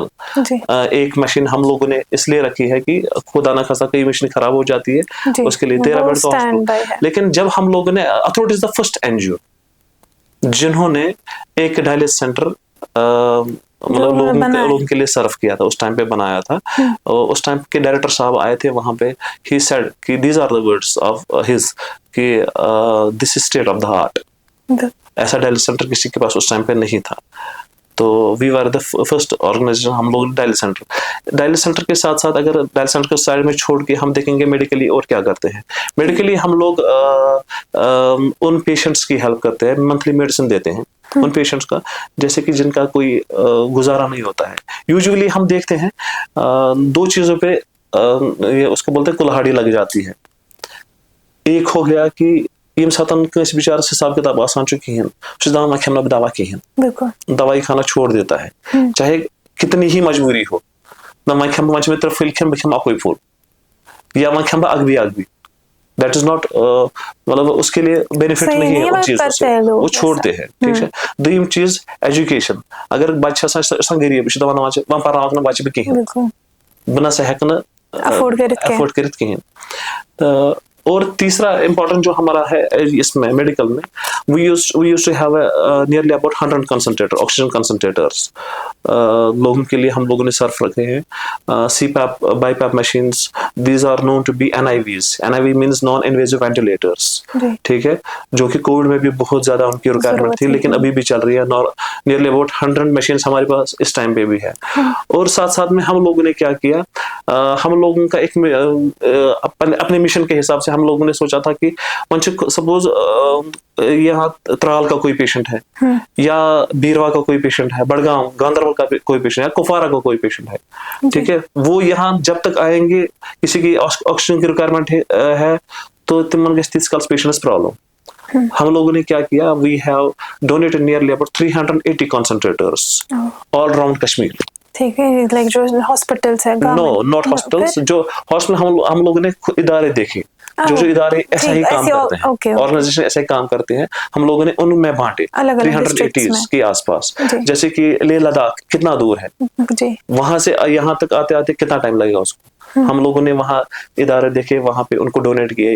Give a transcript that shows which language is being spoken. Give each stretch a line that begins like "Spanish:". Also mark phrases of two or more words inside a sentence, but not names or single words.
Hindi: एक मशीन हम लोगों ने इसलिए रखी है कि खुदा ना खासा कई मशीन खराब हो जाती है, उसके लिए 13 बेड का हॉस्पिटल। लेकिन जब हम लोगों ने,
English: authority is the first NGO
Hindi: जिन्होंने एक डायलिसिस सेंटर मतलब लोगों के लिए सर्व किया था, उस टाइम पे बनाया था। उस टाइम के डायरेक्टर साहब आए थे वहां पे,
English: he said कि these are the words of his कि this is state of the art.
Hindi: ऐसा डायलिसिस सेंटर किसी के पास उस टाइम पे नहीं था, तो
English: we were the first organisation.
Hindi: हम लोग डायलिसिस सेंटर के साथ साथ, अगर डायलिसिस सेंटर को साइड में छोड़ के हम देखेंगे मेडिकली और क्या करते हैं। मेडिकली हम लोग उन पेशेंट्स की हेल्प करते हैं,
English: monthly medicine
Hindi: देते हैं उन पेशेंट्स का, जैसे कि जिनका कोई गुजारा नहीं होता है। यूजुअली हम देखते हैं 2 चीजों पे ये उसको बोलते हैं कुल्हाड़ी लग जाती है।
Kashmiri: एक हो गया कि यम सातन कस बेचार हिसाब किताब आसान कहें, दवा खेमना दवा कहें,
Hindi: दवाई खाना छोड़ देता है, चाहे कितनी ही मजबूरी हो।
Kashmiri: मैं खेम मे 3 फुल खेम, बह खेम अकोई फुल, या मैं खेम अगबी।
English: that is not,
Hindi: मतलब उसके लिए बेनिफिट नहीं है उन चीजों से, वो छोड़ते हैं, ठीक है। दूसरी चीज एजुकेशन, अगर बच्चा गरीब
Kashmiri: दवान वह पढ़ बच्चे बह कहें, बह ना हेक अफोर्ड कर कहें।
Hindi: और तीसरा इम्पोर्टेंट जो हमारा है इसमें मेडिकल में,
English: we used to have nearly about 100 concentrator, oxygen concentrators
Hindi: लोगों के लिए हम लोगों ने सर्फ रखे हैं।
English: CPAP, BiPAP मशीन्स, these are known to be NIVs। NIV means non invasive ventilators,
Hindi: ठीक है, जो कि कोविड में भी बहुत ज्यादा उनकी रिक्वायरमेंट थी, लेकिन अभी भी चल रही है।
English: nearly about 100 machines
Hindi: हमारे पास इस टाइम पे भी है। और साथ साथ में हम लोगों ने क्या किया, हम लोगों का एक अपने मिशन के हिसाब से हम लोगों ने सोचा था कि सपोज यहाँ त्राल का कोई पेशेंट है, या बीरवा का कोई पेशेंट है, बड़गांव गांधरबल का कोई पेशेंट है, कुफवारा का कोई पेशेंट है, ठीक है, वो यहाँ जब तक आएंगे, किसी की ऑक्सीजन की रिक्वायरमेंट है तो
Kashmiri: तिमन गस
Hindi: पेशेंट्स प्रॉब्लम। हम लोगों ने क्या किया,
English: we have donated nearly about 380 concentrators all around Kashmir.
Hindi: ठीक है, लाइक जो हॉस्पिटल्स है,
English: no not hospitals,
Hindi: जो हॉस्पिटल हम लोगों ने इदारे देखे, जो इदारे ऐसा ही काम करते हैं, ऑर्गेनाइजेशन ऐसे काम करते हैं, हम लोगों ने उनमें बांटे 380 के आसपास। जैसे कि लेह लद्दाख कितना दूर है, वहां से यहाँ तक आते आते कितना टाइम लगेगा उसको, हम लोगों ने वहाँ इदारे देखे, वहाँ पे उनको डोनेट किए।